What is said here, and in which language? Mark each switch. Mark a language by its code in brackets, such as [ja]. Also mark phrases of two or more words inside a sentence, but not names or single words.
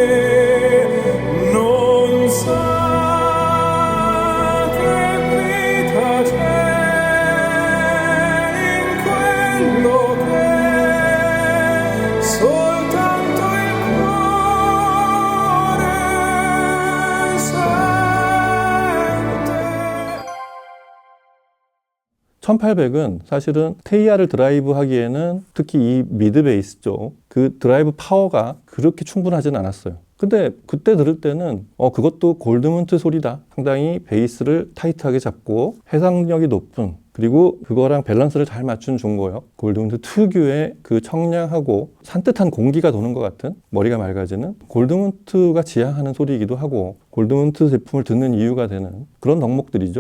[it] Non sa che vita c'è in quello che soltanto il cuore sente. [ko] 1800은 사실은 테이아를 드라이브 하기에는 특히 이 미드 베이스 쪽 그 드라이브 파워가 그렇게 충분하진 않았어요. 근데 그때 들을 때는 그것도 골드문트 소리다. 상당히 베이스를 타이트하게 잡고 해상력이 높은, 그리고 그거랑 밸런스를 잘 맞춘 중고역, 골드문트 특유의 그 청량하고 산뜻한 공기가 도는 것 같은, 머리가 맑아지는, 골드문트가 지향하는 소리이기도 하고 골드문트 제품을 듣는 이유가 되는 그런 덕목들이죠.